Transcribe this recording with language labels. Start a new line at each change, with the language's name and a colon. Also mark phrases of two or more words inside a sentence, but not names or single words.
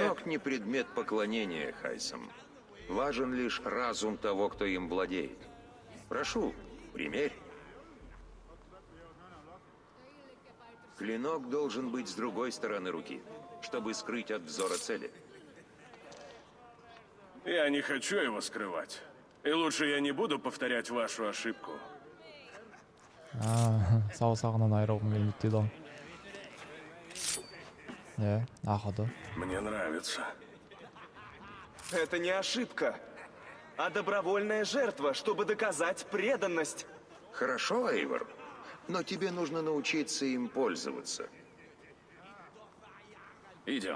Russian: Клинок не предмет поклонения, Хайсам. Важен лишь разум того, кто им владеет. Прошу, примерь. Клинок должен быть с другой стороны руки, чтобы скрыть от взора цели. Я не хочу его скрывать. И лучше я не буду повторять вашу ошибку.
Kazakh: саусағынан айырылғым келмейді дейді ғой. Ақылды.
Russian: Мне нравится. Это не ошибка, а добровольная жертва, чтобы доказать преданность. Хорошо, Эйвор, но тебе нужно научиться им пользоваться. Идем.